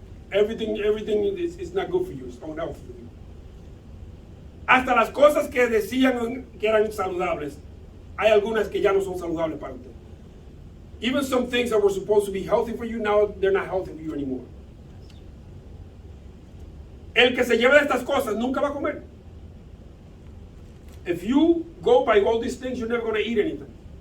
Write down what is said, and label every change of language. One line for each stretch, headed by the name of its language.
English: Everything is not good for you. It's unhealthy for you.
Spanish: Hasta las cosas que decían que eran saludables, hay algunas que ya no son saludables para usted.
English: Even some things that were supposed to be healthy for you, now they're not healthy for you anymore.
Spanish: El que se lleva de estas cosas nunca va a comer.
English: If you go by all these things, you're never going to eat anything.